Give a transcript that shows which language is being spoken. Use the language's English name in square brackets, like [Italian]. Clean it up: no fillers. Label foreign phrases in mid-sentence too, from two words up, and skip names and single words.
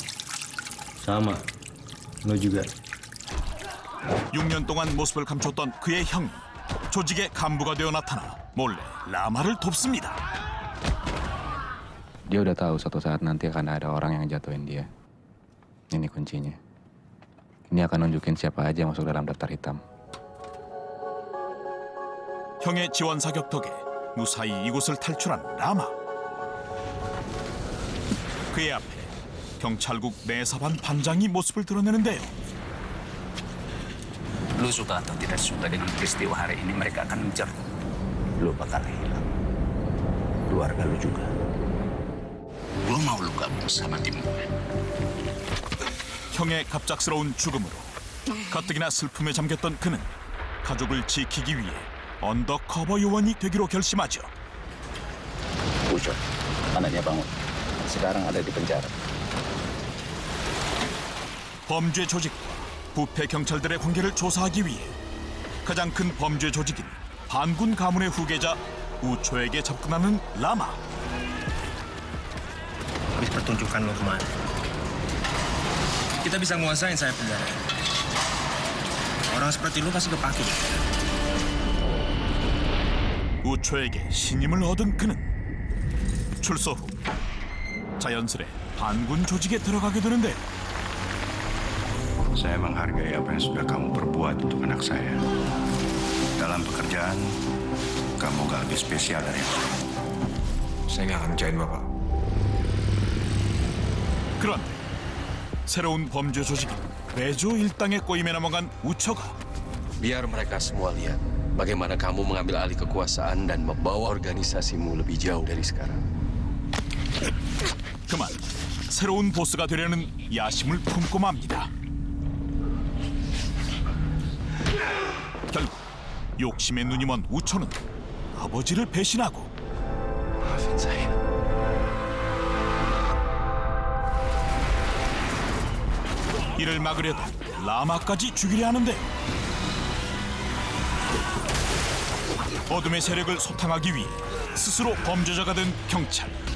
[Indonesian] Sama. Lo juga. [Korean] 6년 동안 모습을 감췄던 그의 형이 조직의 간부가 되어 나타나 몰래 라마를 돕습니다. [Indonesian] Dia udah tahu suatu saat nanti akan ada orang yang jatuhin dia. Ini kuncinya. Ini akan nunjukin siapa aja yang masuk dalam daftar hitam. [Korean] 형의 지원 사격 덕에 무사히 이곳을 탈출한 라마. 그의 앞에 경찰국 내사반 반장이 모습을 드러내는데요. [Indonesian] Lu suka atau tidak suka dengan peristiwa hari ini, mereka akan mengejar. Lu bakal hilang. Keluarga lu juga. Gua mau lu gabung sama tim gue. [Korean] 형의 갑작스러운 죽음으로 가뜩이나 슬픔에 잠겼던 그는 가족을 지키기 위해 언더커버 요원이 되기로 결심하죠. [Indonesian] Ucap, anaknya bangun. Sekarang ada di penjara. [Korean] 범죄 조직과 부패 경찰들의 관계를 조사하기 위해 가장 큰 범죄 조직인 반군 가문의 후계자 우초에게 접근하는 라마. [Indonesian] Habis pertunjukan lo kemana? Kita bisa nguasain saya penjara. Orang seperti lu pasti kepake. [Korean] 우초에게 신임을 얻은 그는 출소 후 자연스레 반군 조직에 들어가게 되는데 [Indonesian] Saya menghargai apa yang sudah kamu perbuat untuk anak saya. Dalam pekerjaan, kamu gak lebih spesial dari aku. Saya nggak akan ngerjain Bapak. [Korean] 그런데 새로운 범죄 조직인 레조 일당의 꼬임에 넘어간 우초가 [Indonesian] Biar mereka semua lihat bagaimana kamu mengambil alih kekuasaan dan membawa organisasimu lebih jauh dari sekarang. [Korean] 그만 새로운 보스가 되려는 야심을 품고 맙니다. 결국 욕심에 눈이 먼 우초는 아버지를 배신하고 이를 막으려다 라마까지 죽이려 하는데 어둠의 세력을 소탕하기 위해 스스로 범죄자가 된 경찰.